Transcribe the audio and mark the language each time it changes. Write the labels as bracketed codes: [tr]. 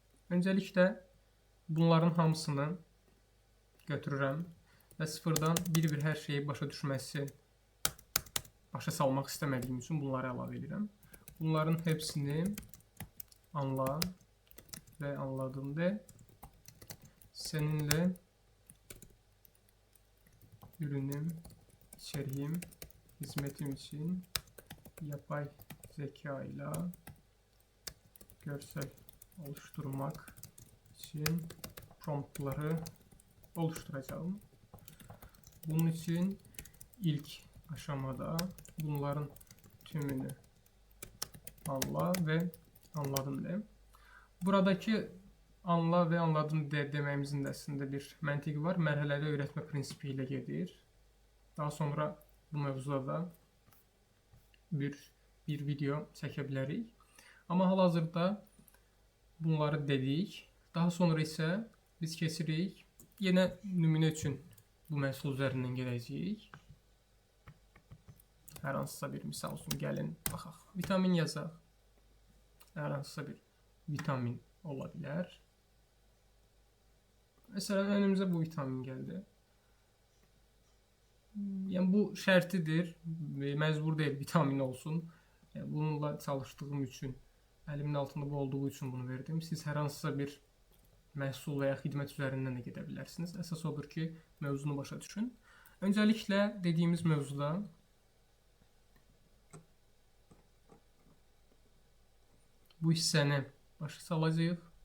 [az] Öncəliklə bunların hamısını götürürəm və sıfırdan bir-bir hər şeyi başa salmaq istəmədiyim üçün bunları əlavə edirəm. [tr] Bunların hepsini anla və anladım de. Seninle ürünüm, içeriğim, hizmetim için yapay zeka ile görsel oluşturmak için promptları oluşturacağım. Bunun için ilk aşamada bunların tümünü anla ve anladım de. [az] Buradaki [tr] anla və anladım [az] deməyimizin də əslində bir məntiqi var. Mərhələdə öyrətmə prinsipi ilə gedir. Daha sonra bu mövzuda da bir video çəkə bilərik. Amma hal-hazırda bunları dedik. Daha sonra isə biz keçirik. Yenə nümunə üçün bu məhsul üzərindən gedəcəyik. Hər hansısa bir misal üçün gəlin baxaq. Vitamin yazaq. Hər hansısa bir vitamin ola bilər. Məsələn, önümüzə bu vitamin gəldi. Yəni bu şərtidir, məcbur deyil vitamin olsun. Yəni, bununla çalışdığım üçün, əlimin altında bu olduğu üçün bunu verdim. Siz hər hansısa bir məhsul və ya xidmət üzərindən də gedə bilərsiniz. Əsas odur ki, mövzunu başa düşün. Öncəliklə dediyimiz mövzuda bu hissəni başa salacağıq.